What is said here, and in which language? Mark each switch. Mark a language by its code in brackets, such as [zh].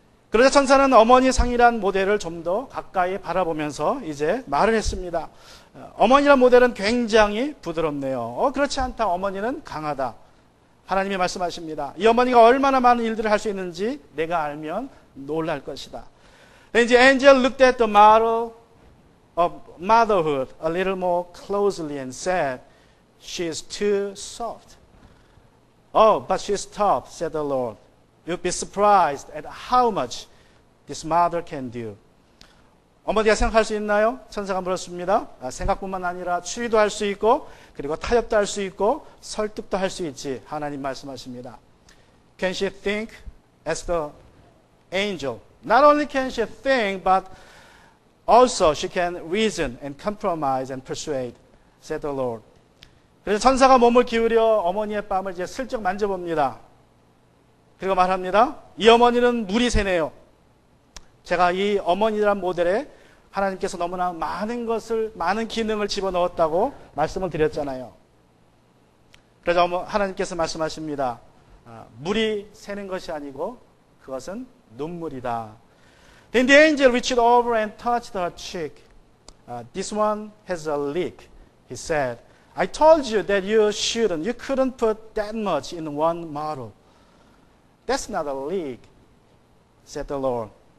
[ko] 그러자 천사는 어머니 상이란 모델을 좀 더 가까이 바라보면서 이제 말을 했습니다. 어머니란 모델은 굉장히 부드럽네요. 그렇지 않다. 어머니는 강하다. 하나님이 말씀하십니다. 이 어머니가 얼마나 많은 일들을 할 수 있는지 내가 알면 놀랄 것이다. [en] Then the angel looked at the model of motherhood a little more closely and said, She is too soft. Oh, but she is tough, said the Lord. You'll be surprised at how much this mother can do. [ko] 어머니가 생각할 수 있나요? 천사가 물었습니다. 생각뿐만 아니라 추리도 할 수 있고 그리고 타협도 할 수 있고 설득도 할 수 있지. 하나님 말씀하십니다. [en] Can she think as the angel? Not only can she think, but also she can reason and compromise and persuade, said the Lord. [ko] 그래서 천사가 몸을 기울여 어머니의 뺨을 이제 슬쩍 만져봅니다. 그리고 말합니다. 이 어머니는 물이 새네요. 제가 이 어머니란 모델에 하나님께서 너무나 많은 기능을 집어넣었다고 말씀을 드렸잖아요. 그래서 하나님께서 말씀하십니다. 물이 새는 것이 아니고 그것은 눈물이다. [en] Then the angel reached over and touched her cheek. This one has a leak, he said. I told you that you couldn't put that much in one bottle. That's not a leak, said the Lord.